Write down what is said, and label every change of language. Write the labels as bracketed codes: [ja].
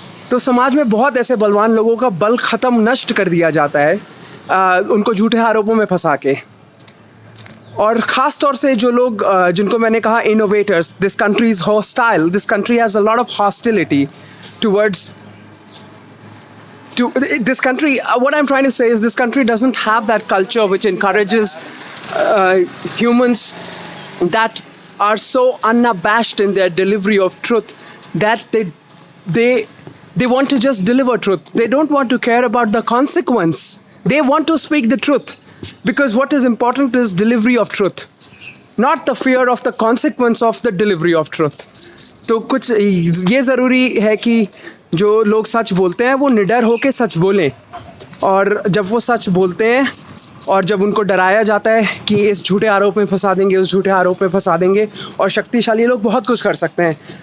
[hi] तो समाज में बहुत ऐसे बलवान लोगों का बल ख़त्म, नष्ट कर दिया जाता है उनको झूठे आरोपों में फंसा के। और ख़ास तौर से जो लोग जिनको मैंने कहा [en] Innovators, this country is hostile, this country has a lot of hostility towards this country. What I'm trying to say is this country doesn't have that culture which encourages humans that are so unabashed in their delivery of truth that they want to just deliver truth. They don't want to care about the consequence. They want to speak the truth, because what is important is delivery of truth, not the fear of the consequence of the delivery of truth. [hi] तो कुछ ये ज़रूरी है कि जो लोग सच बोलते हैं वो निडर होकर सच बोलें, और जब वो सच बोलते हैं और जब उनको डराया जाता है कि इस झूठे आरोप में फंसा देंगे, उस झूठे आरोप में फंसा देंगे, और शक्तिशाली लोग बहुत कुछ कर सकते हैं।